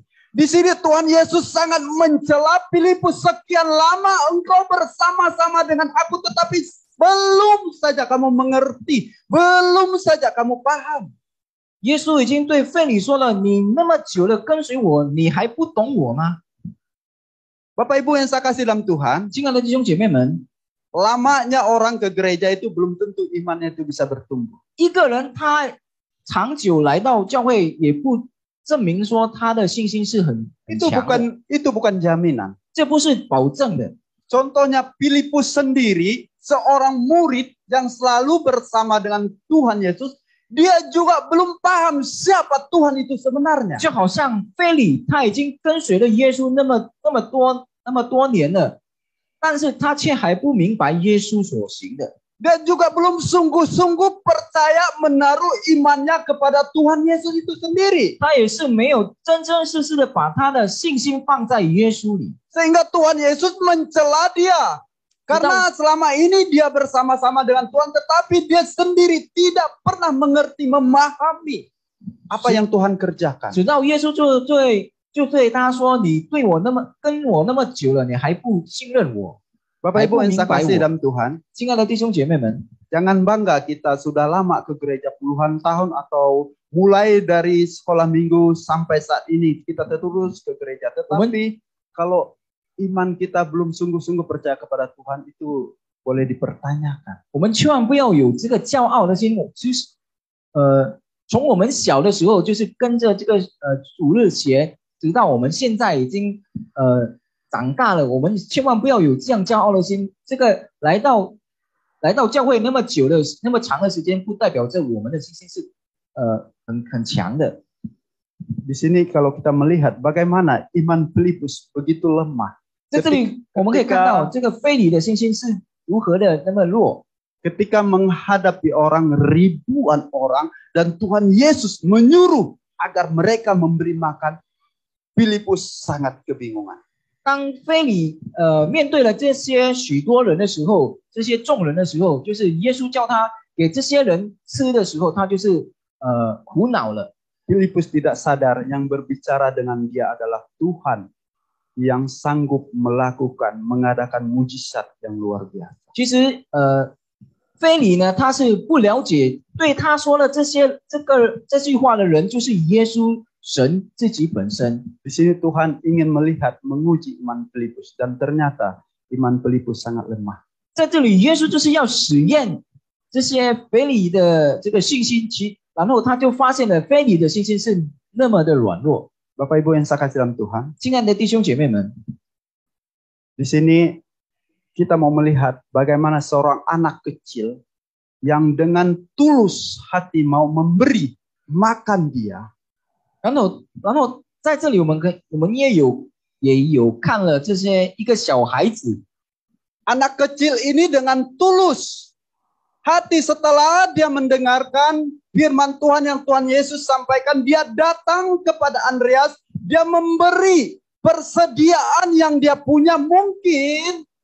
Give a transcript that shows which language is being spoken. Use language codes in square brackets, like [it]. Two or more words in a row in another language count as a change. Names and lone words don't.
[id] Di sini Tuhan Yesus sangat mencela Filipus, sekian lama engkau bersama-sama dengan aku, tetapi belum saja kamu mengerti, belum saja kamu paham. [zh] 耶稣已经对腓利说了：“你那么久了跟随我，你还不懂我吗 [id] Bapak Ibu yang saya kasih dalam Tuhan,？” [zh] 亲爱的弟兄姐妹们， [id] lamanya orang ke gereja itu belum tentu imannya itu bisa bertumbuh. [zh] 一个人他长久来到教会，也不证明说他的信心是很 [id] Itu [zh] 强的， [id] bukan jaminan. [zh] 这不是保证的。 [id] Contohnya Filipus sendiri, seorang murid yang selalu bersama dengan Tuhan Yesus, dia juga belum paham siapa Tuhan itu sebenarnya. [zh] 就好像腓利，他已经跟随了耶稣那么多年了，但是他却还不明白耶稣所行的。 [id] Dia juga belum sungguh-sungguh percaya menaruh imannya kepada Tuhan Yesus itu sendiri. [zh] 他也是没有真真实实的把他的信心放在耶稣里， [id] Sehingga Tuhan Yesus mencela dia. Karena selama ini dia bersama-sama dengan Tuhan, tetapi dia sendiri tidak pernah mengerti, memahami apa yang Tuhan kerjakan. [zh] 直到耶稣就对他说：“你对我跟我那么久了，你还不信任我， [id] Bapak Ibu yang saya kasih dalam Tuhan, [zh] 亲爱的弟兄姐妹们， [id] jangan bangga kita sudah lama ke gereja puluhan tahun atau mulai dari sekolah minggu sampai saat ini kita terus ke gereja. Tetapi kalau iman kita belum sungguh-sungguh percaya kepada Tuhan, itu boleh dipertanyakan. [zh] 我们千万不要有这个骄傲的心。其实，从我们小的时候就是跟着这个主日学，直到我们现在已经长大了，我们千万不要有这样骄傲的心。这个来到教会那么久的、那么长的时间，不代表着我们的信心是很强的。 [id] Di sini kalau kita melihat bagaimana iman Filipus begitu lemah. [zh] 在这里我们可以看到这个腓利的信心是如何的那么弱。 [id] Ketika menghadapi orang, ribuan orang, dan Tuhan Yesus menyuruh agar mereka memberi makan, Filipus sangat kebingungan. [zh] 当腓利面对了这些许多人的时候，这些众人的时候，就是耶稣叫他给这些人吃的时候，他就是苦恼了。 [id] Filipus tidak sadar yang berbicara dengan dia adalah Tuhan yang sanggup melakukan, mengadakan mujizat yang luar biasa. [zh] 其实腓利呢，他是不了解，对他说了这句话的人就是耶稣神自己本身。 [id] Di sini Tuhan ingin melihat, menguji iman Filipus, dan ternyata iman Filipus sangat lemah. [zh] 在这里，耶稣就是要实验这些腓利的这个信心，然后他就发现了腓利的信心是那么的软弱。 [id] Bapak Ibu yang saya kasih dalam Tuhan, [zh] 亲爱的弟兄姐妹们， [id] di sini kita mau melihat bagaimana seorang anak kecil yang dengan tulus hati mau memberi makan dia. [zh] 然后在这里我们也有看了这些一个小孩子， [id] Anak kecil ini dengan tulus hati setelah dia mendengarkan firman Tuhan yang Tuhan Yesus sampaikan, dia datang kepada Andreas, dia memberi persediaan yang dia punya mungkin,